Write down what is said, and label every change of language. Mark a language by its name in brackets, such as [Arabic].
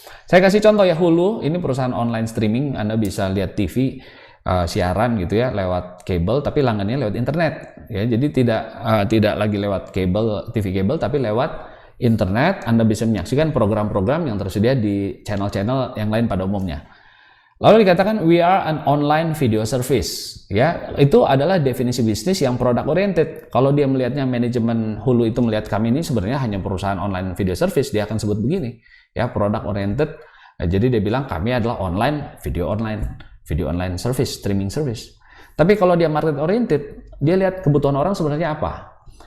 [Indonesian] Saya kasih contoh ya, Hulu, ini perusahaan online streaming, Anda bisa lihat TV, siaran gitu ya lewat kabel, tapi langganannya lewat internet. Ya, jadi tidak lagi lewat kabel, TV kabel, tapi lewat internet. Anda bisa menyaksikan program-program yang tersedia di channel-channel yang lain pada umumnya. Lalu dikatakan [English] we are an online video service. [Indonesian] Ya, itu adalah definisi bisnis yang product oriented. Kalau dia melihatnya manajemen Hulu itu melihat kami ini sebenarnya hanya perusahaan online video service, dia akan sebut begini, ya, product oriented. Jadi dia bilang kami adalah video online service, streaming service. Tapi kalau dia market oriented, dia lihat kebutuhan orang sebenarnya apa.